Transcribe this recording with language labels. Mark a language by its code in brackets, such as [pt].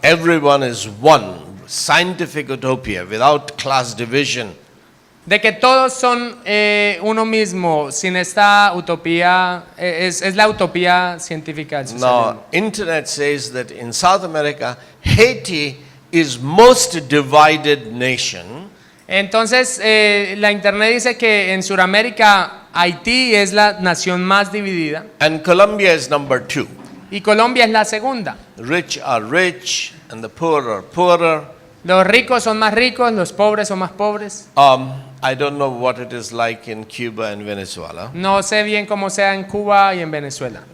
[en] Everyone is one, scientific utopia without class division. [es] De que todos son uno mismo, sin esta utopía, es la utopía científica del socialismo. [en] Now, internet says that in South America, Haiti is most divided nation. [es] Entonces, la internet dice que en Sudamérica, Haití es la nación más dividida [en] And Colombia is number 2. [es] y Colombia es la segunda. [en] Rich are rich and the poor are poorer. [es] Los ricos son más ricos, los pobres son más pobres. [en] I don't know what it is like in Cuba and Venezuela. [es] No sé bien cómo sea en Cuba y en Venezuela.